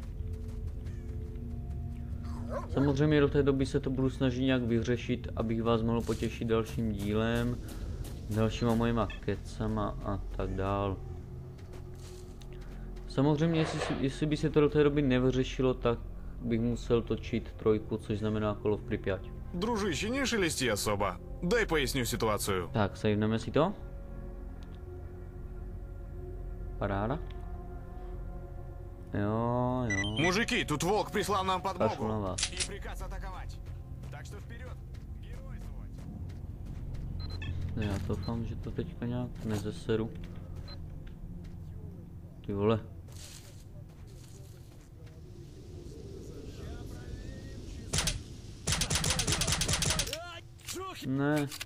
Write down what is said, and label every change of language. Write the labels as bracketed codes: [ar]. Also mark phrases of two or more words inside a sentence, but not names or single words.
[cs] Samozřejmě do té doby se to budu snažit nějak vyřešit, abych vás mohl potěšit dalším dílem, dalšíma mojima kecama a tak dál. Samozřejmě, jestli by se to do té doby nevyřešilo, tak bych musel točit 3, což znamená Call of Pripyat. [ru] Дружище, не шелести особо. Дай поясню ситуацию. [cs] Tak, saveneme si to. Paráda. Jo. [ru] Мужики, тут волк прислал нам Пошел на подмогу. вас. И приказ атаковать. Так что вперед, геройствовать. [cs] Já doufám, že to teďka nějak nezeseru. Ty vole. Ne.